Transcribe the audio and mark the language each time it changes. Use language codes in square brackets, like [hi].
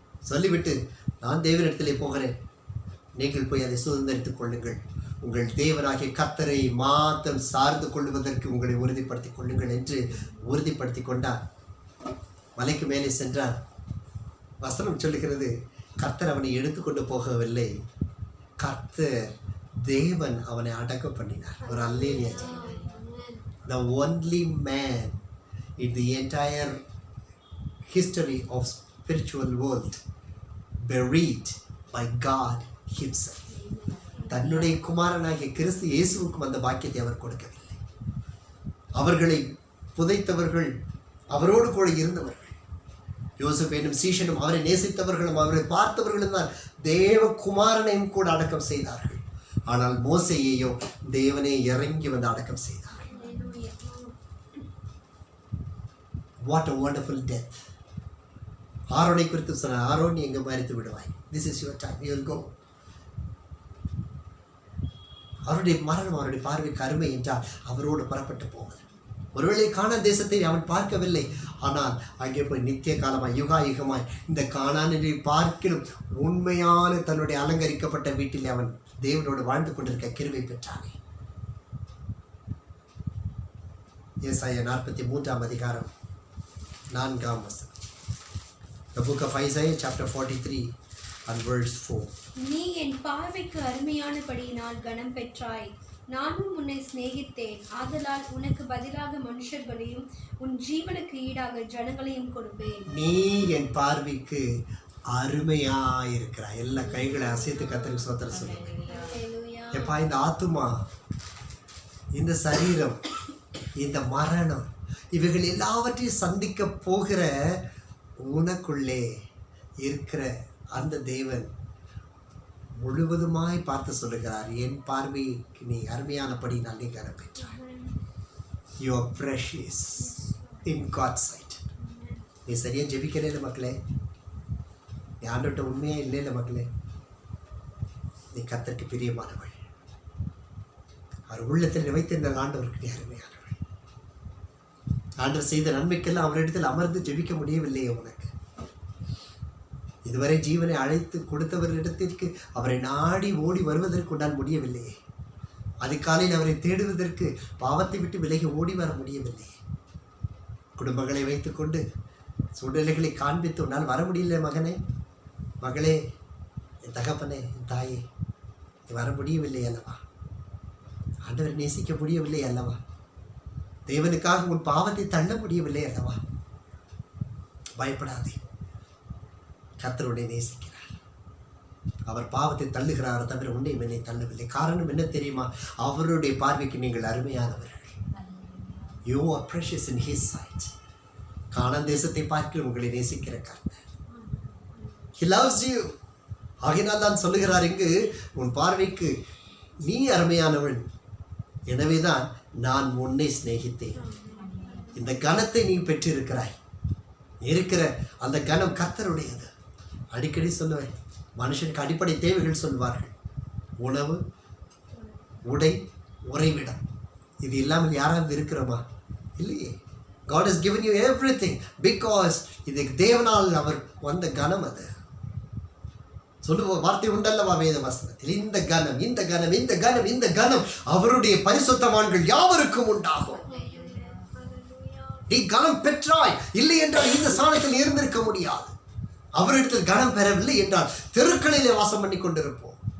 [ta] சொல்லிவிட்டு, நான் தேவனிடத்திலே போகிறேன், நீங்கள் போய் அதை சுதந்திரித்துக் கொள்ளுங்கள், உங்கள் தேவனாகிய கர்த்தரை மாத்திரம் சார்ந்து கொள்வதற்கு உங்களை உறுதிப்படுத்திக் கொள்ளுங்கள் என்று உறுதிப்படுத்தி கொண்டான். மலைக்கு மேலே சென்றான். வசனம் சொல்லுகிறது, கர்த்தர் அவனை எடுத்துக்கொண்டு போகவில்லை, கர்த்தர் தேவன் அவனை அடக்கம் பண்ணினார். ஒரு hallelujah. [en] The only man in the entire history of spiritual world buried by God himself. [ta] தன்னுடைய குமாரனாகிய கிறிஸ்து இயேசுவுக்கும் அந்த பாக்கியத்தை அவர் கொடுக்கவில்லை. அவர்களை புதைத்தவர்கள் அவரோடு கூட இருந்தவர்கள். யோசேப்பு என்னும் சீஷனும் அவரை நேசித்தவர்களும் அவரை பார்த்தவர்களும் தான் தேவ குமாரனையும் கூட அடக்கம் செய்தார்கள். ஆனால் மோசேயையோ தேவனே இறங்கி வந்து அடக்கம் செய்தார். [en] What a wonderful death. [ta] ஆரோனை குறித்து சொன்னார், ஆரோன் நீ எங்க மரித்து விடுவாய், [en] this is your time, you will go. [ta] அவருடைய மரணம் அவருடைய பார்வைக்கு அருமை என்றால் அவரோடு புறப்பட்டு போவது. ஒருவேளை கானான் தேசத்தை அவன் பார்க்கவில்லை, ஆனால் அங்கே போய் நித்திய காலமாய் யுகாயுகமாய் இந்த கானானை பார்க்கிலும் உண்மையான தன்னுடைய அலங்கரிக்கப்பட்ட வீட்டில் அவன் தேவனோடு வாழ்ந்து கொண்டிருக்க கிருபை பெற்றானே. ஏசாயா 43 அதிகாரம் 4 வசனம். [en] The book of Isaiah chapter 43 and verse 4. [ta] நீ என் பார்வைக்கு அருமையானபடியினால் கனம் பெற்றாய், நானும் உன்னை சிநேகித்தேன், ஆதலால் உனக்கு பதிலாக மனுஷர்களையும் உன் ஜீவனுக்கு ஈடாக ஜனங்களையும் கொடுப்பேன். நீ என் பார்வைக்கு அருமையாயிருக்கிறாய். எல்லா கைகளை அசைத்து கர்த்தருக்கு ஸ்தோத்திரம் சொல்லுங்க. எப்பா, இந்த ஆத்துமா, இந்த சரீரம், இந்த மரணம், இவைகள் எல்லாவற்றையும் சந்திக்க போகிற உனக்குள்ளே இருக்கிற அந்த தேவன் முழுவதுமாய் பார்த்து சொல்லுகிறார், என் பார்வைக்கு நீ அருமையானபடி நல்ல கனம் பெற்றாய். [en] You are precious in God's sight. [ta] நீ சரியா ஜெபிக்கல இல்லை மக்களே, நீ ஆண்டவர்கிட்ட உண்மையா இல்லை இல்லை மக்களே, நீ கர்த்தருக்கு பிரியமானவள். அவர் உள்ளத்தில் வைத்திருந்த ஆண்டவருக்கு நீ அருமையானவள். ஆண்டவர் செய்த நன்மைக்கெல்லாம் அவரிடத்தில் அமர்ந்து ஜெபிக்க முடியவில்லையே உனக்கு. இதுவரை ஜீவனை அழைத்து கொடுத்தவரிடத்திற்கு அவரை நாடி ஓடி வருவதற்கு உன்னால் முடியவில்லையே. அதிகாலையில் அவரை தேடுவதற்கு பாவத்தை விட்டு விலகி ஓடி வர முடியவில்லையே. குடும்பங்களை வைத்துக்கொண்டு சூழ்நிலைகளை காண்பித்து உன்னால் வர முடியல மகனே. மகளே, என் தகப்பனே, என் தாயே, நீ வர முடியவில்லை அல்லவா? ஆண்டவரை நேசிக்க முடியவில்லை அல்லவா? தேவனுக்காக உன் பாவத்தை தள்ள முடியவில்லை அல்லவா? பயப்படாதே, கர்த்தருடைய நேசிக்கிறார். அவர் பாவத்தை தள்ளுகிறார் தவிர உன்னை என்னை தள்ளவில்லை. காரணம் என்ன தெரியுமா? அவருடைய பார்வைக்கு நீங்கள் அருமையானவர்கள். [en] You are precious in his sight. [ta] கானான் தேசத்தை பார்க்கிற உங்களை நேசிக்கிற கர்த்தர். [en] He loves you. [ta] ஆகையினால் தான் சொல்லுகிறார் இங்கு, உன் பார்வைக்கு நீ அருமையானவன், எனவேதான் நான் உன்னை சிநேகித்தேன். இந்த கனத்தை நீ பெற்றிருக்கிறாய். இருக்கிற அந்த கனம் கர்த்தருடையது. அடிக்கடி சொல்லுவேன், மனுஷனுக்கு அடிப்படை தேவைகள் சொல்வார்கள். உணவு, உடை, உறைவிடம். இது இல்லாமல் யாராவது இருக்கிறோமா? இல்லையே. [en] God has given you everything because [ta] இது தேவனால் அவர் வந்த கனம். அது சொல்லுவ வார்த்தை உண்டல்லவா வேத வசனத்தில், இந்த கனம், இந்த கனம், இந்த கனம், இந்த கனம் அவருடைய பரிசுத்தவான்கள் யாவருக்கும் உண்டாகும். நீ கனம் பெற்றாய், இல்லை என்றால் இந்த ஸ்தானத்தில் இருந்திருக்க முடியாது. அவரிடத்தில் கனம் பெறவில்லை என்றால் தெருக்களிலே வாசம் பண்ணி கொண்டிருப்போம்.